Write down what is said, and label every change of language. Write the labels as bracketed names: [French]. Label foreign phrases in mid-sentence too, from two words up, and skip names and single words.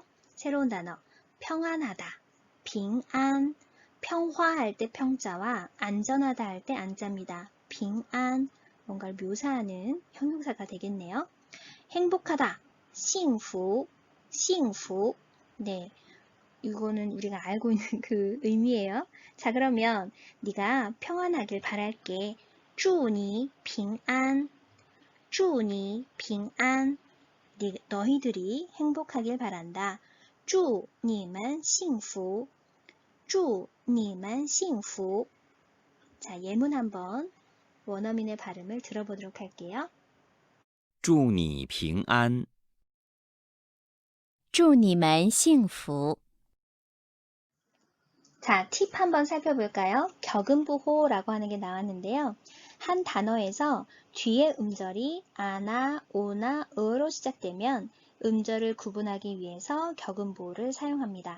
[Korean] 새로운 단어, 평안하다, 빙안, 평화할 때 평자와 안전하다 할 때 안자입니다. 빙안, 뭔가를 묘사하는 형용사가 되겠네요. 행복하다, [Chinese] 幸福, [Korean] 네, 이거는 우리가 알고 있는 그 의미예요. 자, 그러면 네가 평안하길 바랄게. [Chinese] 祝你平安祝你平安 [Korean] 너희들이 행복하길 바란다. [Chinese] 祝你们幸福祝你们幸福 [Korean] 자, 예문 한번 원어민의 발음을 들어보도록 할게요. [Chinese] 祝你平安祝你们幸福 [Korean] 자, 팁 한번 살펴볼까요? 격음부호라고 하는 게 나왔는데요. 한 단어에서 뒤에 음절이 아나, 오나, 어로 시작되면 음절을 구분하기 위해서 격음부호를 사용합니다.